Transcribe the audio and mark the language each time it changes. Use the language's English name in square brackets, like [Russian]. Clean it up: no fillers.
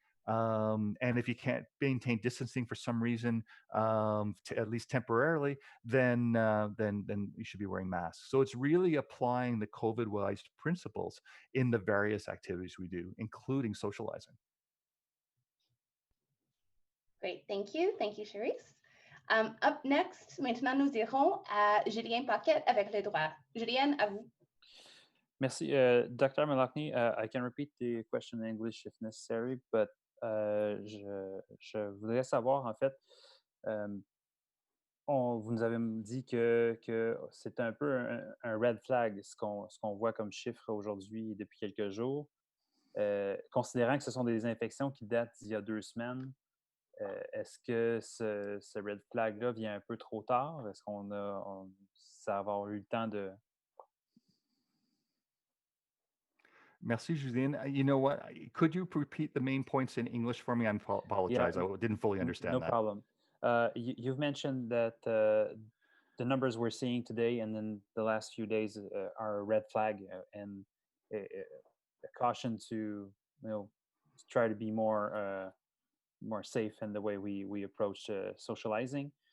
[English] And if you can't maintain distancing for some reason, at least temporarily, then you should be wearing masks. So it's really applying the COVID-wise principles in the various activities we do, including socializing. Great, thank you. Thank you, Charisse. Up next, [French] maintenant, nous irons à Julien Paquette avec les droits. Julien, à vous. Merci. Dr. Malakny, [English] I can repeat the question in English if necessary, but [French] je voudrais savoir, en fait, vous nous avez dit que c'est un peu un red flag, ce qu'on voit comme chiffre aujourd'hui depuis quelques jours. Considérant que ce sont des infections qui datent d'il y a 2 semaines, est-ce que ce red flag-là vient un peu trop tard? Est-ce ça va avoir eu le temps de... [English] Merci, Julien. You know what? Could you repeat the main points in English for me? I apologize. Yeah, I didn't fully understand no that. problem. You've mentioned that the numbers we're seeing today and then the last few days are a red flag and a caution to try to be more safe in the way we approach socializing.